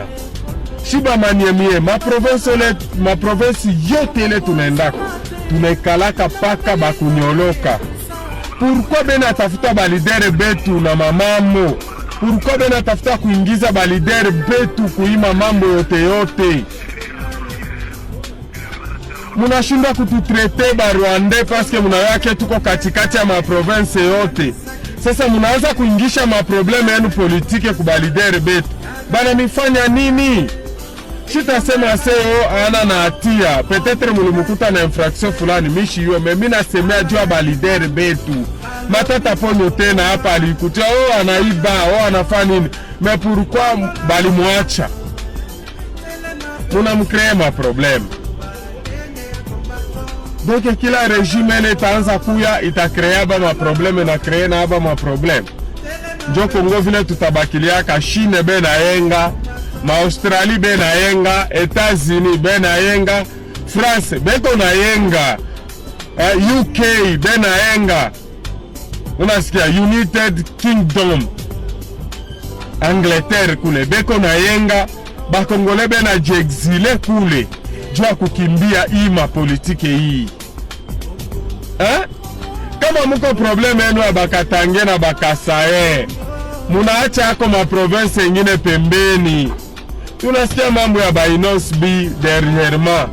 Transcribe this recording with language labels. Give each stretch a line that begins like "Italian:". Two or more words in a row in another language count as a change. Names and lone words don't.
Swahili: Shiba Manieme ma province yote ile tunaendaka tunaikalaka paka bakunyoloka. Pourquoi bena tafuta balidere betu na mamamo? Pourquoi bena tafuta kuingiza balidere betu kuima mambo yote? Munashinda kututrete ba Rwanda paske munawake tuko katikati ya ma province yote. Sasa munaanza kuingisha ma probleme yenu politike kubalidere betu. Bana mifanya nini? Sitasema seo ana na hatia. Peut-être mulimukuta na infraction fulani mishi yo mimi nasemea juu balidere betu. Matata ponyo tena hapa alikutia anaiba anafanya nini? Mais pourquoi balimwacha? Munamcree ma problème. Donc kila régime ile itaanza kuya itakrea ma problème na créer na ma problème. Njo Kongo vile tutabakilia ka Chine bena yenga, ma Australie bena yenga, États-Unis bena yenga, France beko na yenga, UK bena yenga. Unasikia United Kingdom, Angleterre kule beko na yenga, ba Kongole bena jiexile kule jua kukimbia ima politike hii. Kama muko probleme yenu ya Bakatange na Bakasaye, munaacha hako ma province ingine pembeni. Tunasikia mambo ya Bainos B dernièrement.